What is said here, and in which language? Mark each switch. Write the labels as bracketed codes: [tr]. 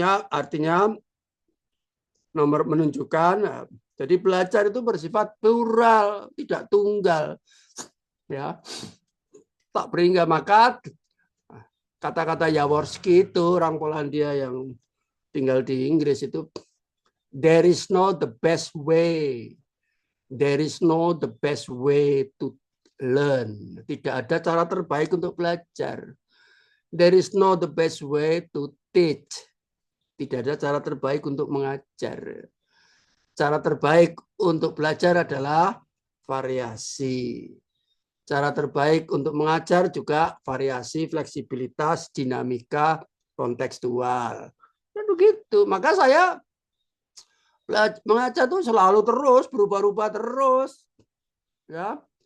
[id] Artinya nomor menunjukkan jadi belajar itu bersifat plural, tidak tunggal. Ya. Tak berhingga maka kata-kata Jaworski itu orang Polandia yang tinggal di Inggris itu, [en] there is no the best way. There is no the best way to learn. [id] Tidak ada cara terbaik untuk belajar. [en] There is no the best way to teach. [id] Tidak ada cara terbaik untuk mengajar. Cara terbaik untuk belajar adalah variasi. Cara terbaik untuk mengajar juga variasi, fleksibilitas, dinamika, kontekstual. Dan begitu. Maka saya mengajar tuh selalu terus, berubah-ubah terus. Ya.